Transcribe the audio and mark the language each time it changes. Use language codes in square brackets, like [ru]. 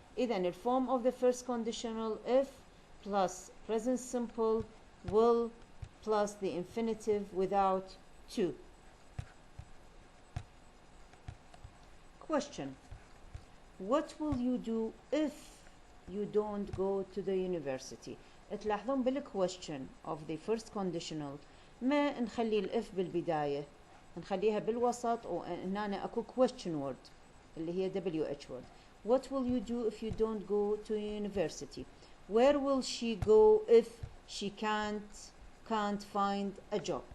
[en] إذن the form of the first conditional if plus present simple will plus the infinitive without to. Question. What will you do if you don't go to the university? [ar] تلاحظون بالquestion [en] of the first conditional [ar] ما نخلي الاف بالبداية، نخليها بالوسط، وهنا اكو question word اللي هي WH word. [en] What will you do if you don't go to university? Where will she go if she can't find a job?